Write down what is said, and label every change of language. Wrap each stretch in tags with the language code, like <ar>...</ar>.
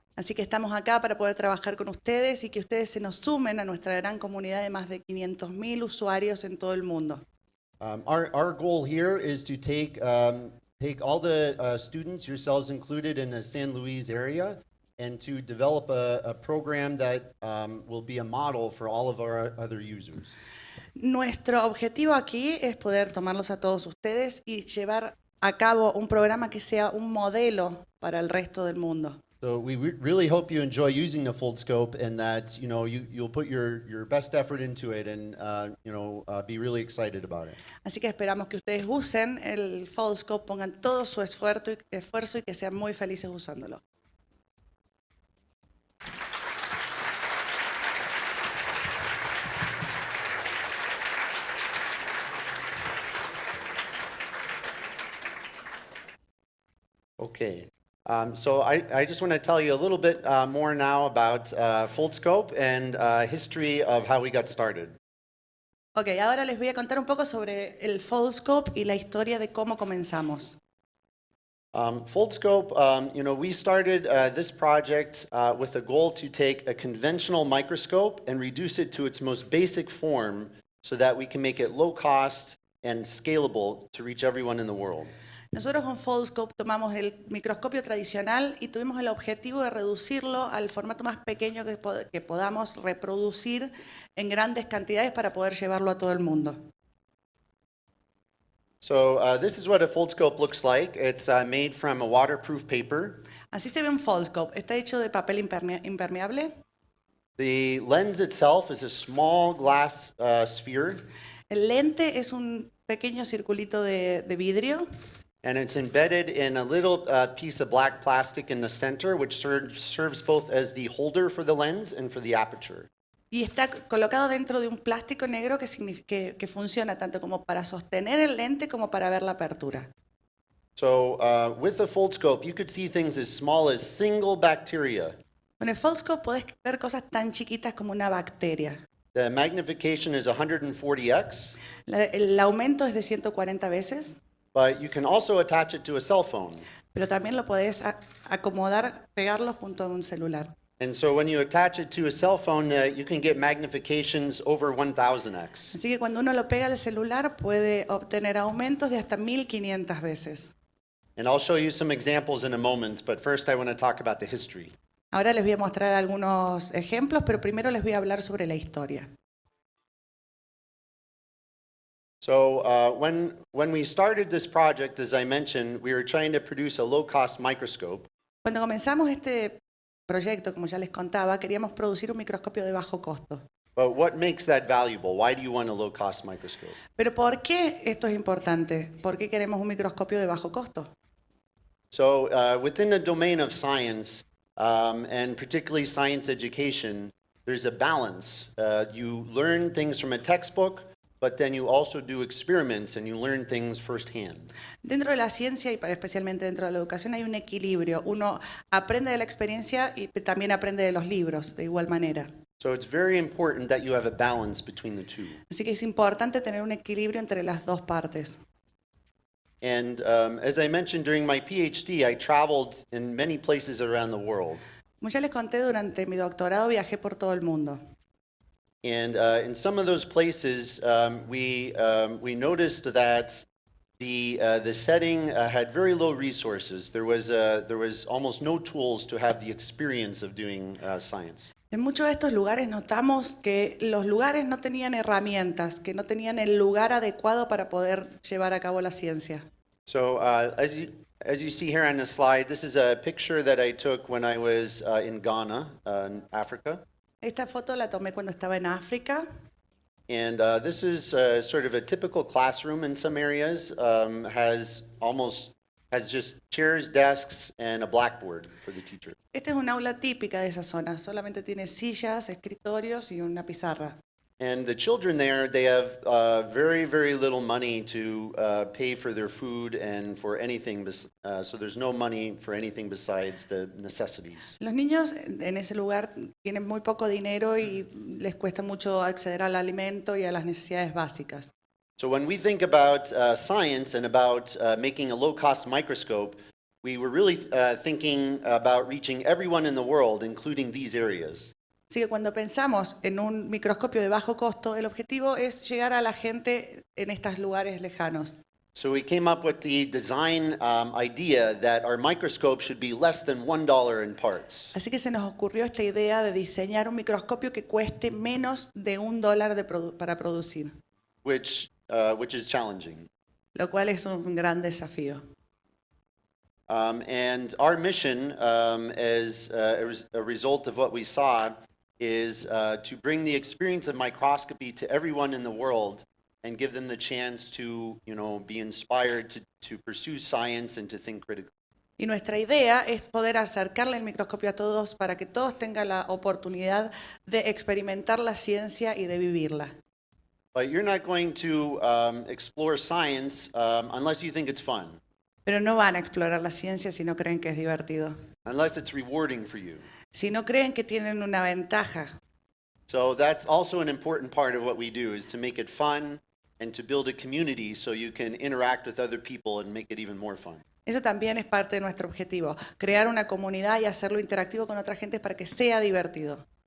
<es>Así que estamos acá para poder trabajar con ustedes y que ustedes se nos sumen a nuestra gran comunidad de más de 500,000 usuarios en todo el mundo.</es> <en>Our goal here is to take all the students, yourselves included, in the San Luis area, and to develop a program that will be a model for all of our other users.</en> <es>Nuestro objetivo aquí es poder tomarlos a todos ustedes y llevar a cabo un programa que sea un modelo para el resto del mundo.</es> <en>So we really hope you enjoy using the Foldscope, and that you'll put your best effort into it, and be really excited about it.</en> <es>Así que esperamos que ustedes usen el Foldscope, pongan todo su esfuerzo y que sean muy felices usándolo.</es> <en>Okay. So I just want to tell you a little bit more now about Foldscope and history of how we got started.</en> <es>Ok, ahora les voy a contar un poco sobre el Foldscope y la historia de cómo comenzamos.</es> <en>Foldscope, we started this project with a goal to take a conventional microscope and reduce it to its most basic form so that we can make it low cost and scalable to reach everyone in the world.</en> <es>Nosotros con Foldscope tomamos el microscopio tradicional y tuvimos el objetivo de reducirlo al formato más pequeño que podamos reproducir en grandes cantidades para poder llevarlo a todo el mundo.</es> <en>So this is what a Foldscope looks like. It's made from a waterproof paper.</en> <es>Así se ve un Foldscope. Está hecho de papel impermeable.</es> <en>The lens itself is a small glass sphere.</en> <es>El lente es un pequeño circulito de vidrio.</es> <en>And it's embedded in a little piece of black plastic in the center, which serves both as the holder for the lens and for the aperture.</en> <es>Y está colocado dentro de un plástico negro que funciona tanto como para sostener el lente como para ver la apertura.</es> <en>So with the Foldscope, you could see things as small as single bacteria.</en> <es>Con el Foldscope podés ver cosas tan chiquitas como una bacteria.</es> <en>The magnification is 140x.</en> <es>El aumento es de 140 veces.</es> <en>But you can also attach it to a cell phone.</en> <es>Pero también lo podés acomodar, pegarlo junto a un celular.</es> <en>And so when you attach it to a cell phone, you can get magnifications over 1000x.</en> <es>Así que cuando uno lo pega al celular puede obtener aumentos de hasta 1500 veces.</es> <en>And I'll show you some examples in a moment, but first I want to talk about the history.</en> <es>Ahora les voy a mostrar algunos ejemplos, pero primero les voy a hablar sobre la historia.</es> <en>So when we started this project, as I mentioned, we were trying to produce a low-cost microscope.</en> <es>Cuando comenzamos este proyecto, como ya les contaba, queríamos producir un microscopio de bajo costo.</es> <en>But what makes that valuable? Why do you want a low-cost microscope?</en> <es>Pero ¿por qué esto es importante? ¿Por qué queremos un microscopio de bajo costo?</es> <en>So within the domain of science, and particularly science education, there's a balance. You learn things from a textbook, but then you also do experiments and you learn things firsthand.</en> <es>Dentro de la ciencia y especialmente dentro de la educación hay un equilibrio. Uno aprende de la experiencia y también aprende de los libros de igual manera.</es> <en>So it's very important that you have a balance between the two.</en> <es>Así que es importante tener un equilibrio entre las dos partes.</es> <en>And as I mentioned during my PhD, I traveled in many places around the world.</en> <es>Como ya les conté, durante mi doctorado viajé por todo el mundo.</es> <en>And in some of those places, we noticed that the setting had very low resources. There was almost no tools to have the experience of doing science.</en> <es>En muchos de estos lugares notamos que los lugares no tenían herramientas, que no tenían el lugar adecuado para poder llevar a cabo la ciencia.</es> <en>So as you see here on the slide, this is a picture that I took when I was in Ghana, in Africa.</en> <es>Esta foto la tomé cuando estaba en África.</es> <en>And this is sort of a typical classroom in some areas. Has almost has just chairs, desks, and a blackboard for the teacher.</en> <es>Esta es un aula típica de esa zona, solamente tiene sillas, escritorios y una pizarra.</es> <en>And the children there, they have very, very little money to pay for their food and for anything. So there's no money for anything besides the necessities.</en> <es>Los niños en ese lugar tienen muy poco dinero y les cuesta mucho acceder al alimento y a las necesidades básicas.</es> <en>So when we think about science and about making a low-cost microscope, we were really thinking about reaching everyone in the world, including these areas.</en> <es>Así que cuando pensamos en un microscopio de bajo costo, el objetivo es llegar a la gente en estos lugares lejanos.</es> <en>So we came up with the design idea that our microscope should be less than $1 in parts.</en> <es>Así que se nos ocurrió esta idea de diseñar un microscopio que cueste menos de $1 para producir,</es> <en>Which is challenging.</en> <es>lo cual es un gran desafío.</es> <en>And our mission, as a result of what we saw, is to bring the experience of microscopy to everyone in the world and give them the chance to, be inspired to pursue science and to think critically.</en> <es>Y nuestra idea es poder acercarle el microscopio a todos para que todos tengan la oportunidad de experimentar la ciencia y de vivirla.</es> <en>But you're not going to explore science unless you think it's fun,</en> <es>Pero no van a explorar la ciencia si no creen que es divertido,</es> <en>unless it's rewarding for you.</en> <es>si no creen que tienen una ventaja.</es> <en>So that's also an important part of what we do, is to make it fun and to build a community so you can interact with other people and make it even more fun.</en> <es>Eso también es parte de nuestro objetivo, crear una comunidad y hacerlo interactivo con otra gente para que sea divertido.</es>